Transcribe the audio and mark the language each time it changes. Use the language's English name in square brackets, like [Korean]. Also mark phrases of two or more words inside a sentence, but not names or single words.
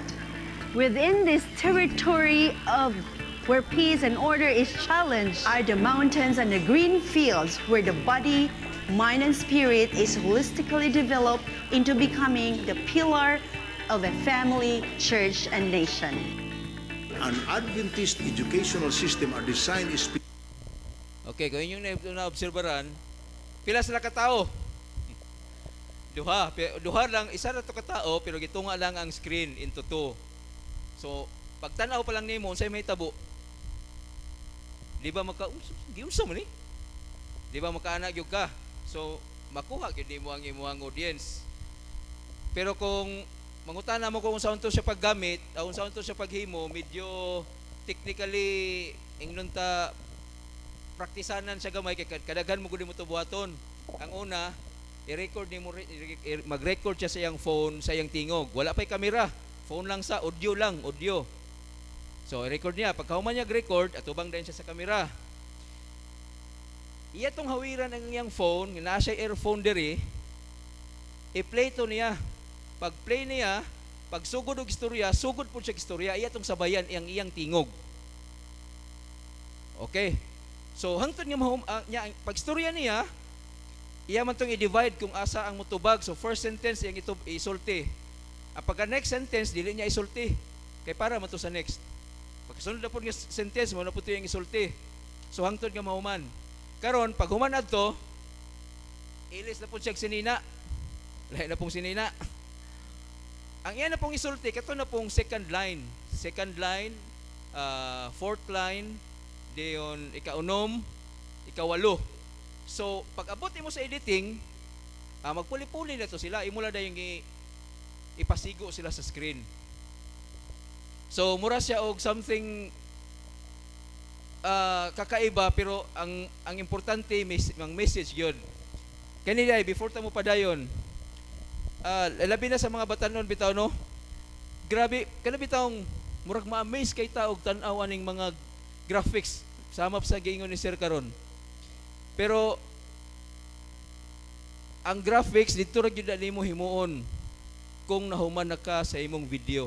[English] Within this territory of where peace and order is challenged are the mountains and the green fields where the body, mind, and spirit is holistically developed into becoming the pillar of a family, church, and nation. An Adventist educational system are designed is [Cebuano] Okay, kung inyong na-obserbaran, pila sila katao? Duha lang, isa na to katao, pero gitunga lang ang screen [English] into two. [Cebuano] So, pag tanaw pa lang nimo unsay may tabo, di ba giunsa mo ni? Di ba makaana gyud ka? So, makuha gyud nimo ang imong audience. Pero kung mangutana mo kung unsaon to siya paggamit, unsaon to siya paghimo, medyo technically ingnon ta praktisanan siya gamay kay kadaghan mo gud mo to buhaton. Ang una, i-record nimo mag-record siya sa iyang phone, sa iyang tingog. Wala pay kamera, phone lang sa audio lang, audio. So i-record niya, pagkahuman niya record atubang din siya sa kamera. Iya tong hawiran ang iyang phone, nga siya earphone diri, i-play to niya. Pag play niya, pag sugod og istorya, sugod po siya istorya, iya tong sabayan iyang tingog. Okay. So hangtod nga niya pag istorya niya, iya man tong i-divide kung asa ang mutubag. So [English] first sentence [Cebuano] iyang isulti. Ang pagka [English] next sentence [Cebuano] dili niya isulti. Kay para man to sa next. Pagkasunod na po nga sentence mo na po [Filipino] ito yung [Cebuano] isulti. So hangtod nga mahuman. Karon pag human adto, ilis na po siya sinina. Lahi na pong sinina. Ang iyan na pong isulti, kato na pong [English] second line. Second line, fourth line, [Cebuano] dayon ikaunom, ikawalo. So pag abot mo sa editing, magpuli-puli na to sila. Imula na yung ipasigo sila sa screen. So mura siya og something kakaiba, pero ang importante ang message yun. Kanina before ta mo padayon, labi na sa mga batanon bitaw no. Grabe kana bitawng murag ma-amaze kay ta og tan-aw aning mga graphics sama sa giingon ni Sir karon. Pero ang graphics dito ra gyud nimo himuon kung nahuman na ka sa imong video.